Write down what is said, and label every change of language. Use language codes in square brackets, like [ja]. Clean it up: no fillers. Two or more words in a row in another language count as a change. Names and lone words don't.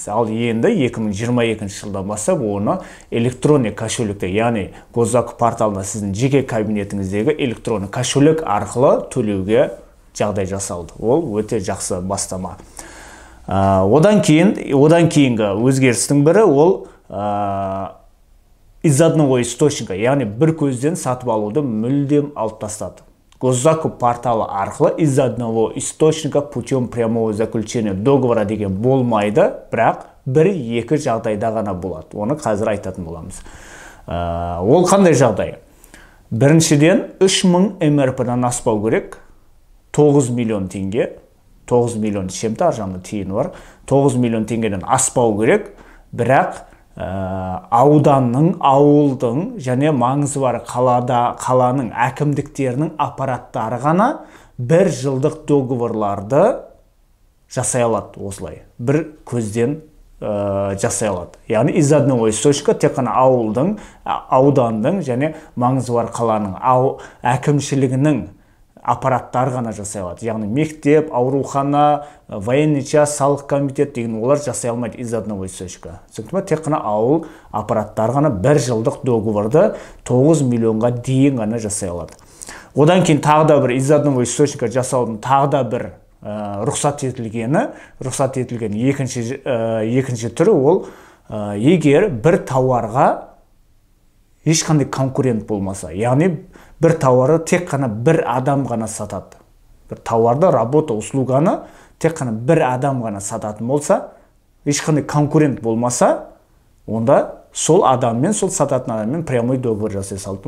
[kk] Ал енді 2022 жылдан бастап оны [ru] электронный кошелекте, [kk] яғни Госзакупа порталында сіздің жеке кабинетіңіздегі [ru] электронный кошелек [kk] арқылы төлеуге жағдай жасалды. Ол өте жақсы бастама. Одан кейінгі өзгерістің бірі ол [ru] из одного источника, [kk] яғни бір көзден сатып алуды мүлдем алып тастады. Госзакупа порталы арқылы [ru] из одного источника путем прямого заключения договора [kk] деген болмайды, бірақ бір-екі жағдайда ғана болады. Оны қазір айтатын боламыз. Ол қандай жағдай? Біріншіден 3000 МРП-дан аспау керек, 9 миллион теңге, 9 миллион шемті аржанды тиын бар, 9 миллион теңгеден аспау керек, бірақ ауданның, ауылдың және маңызы бар қаланың әкімдіктерінің аппараттары ғана бір жылдық договорларды жасай алады осылай. Бір көзден жасай алады. Яғни [ru] из одного источника [kk] тек қана ауылдың, аудандың және маңызы бар қаланың әкімшілігінің аппараттар ғана жасай алады. Яғни мектеп, аурухана, [ru] военный час, [kk] салық комитет деген олар жасай алмайды [ru] из одного источника. [kk] Сондықтан тек қана ауыл аппараттар ғана бір жылдық договорды 9 миллионға дейін ғана жасай алады. Одан кейін тағы да бір [ru] из одного источника [kk] жасаудың тағы да бір рұқсат етілген екінші түрі ол егер бір тауарға ешқандай конкурент болмаса, яғни бір тауарды тек қана бір адам ғана сатады. Бір тауарды, [ru] работа, услуганы [kk] тек қана бір адам ғана сататын болса, ешқандай конкурент болмаса, онда сол адаммен, сол сататын адаммен [ru] прямой договор [kk] жасай салды.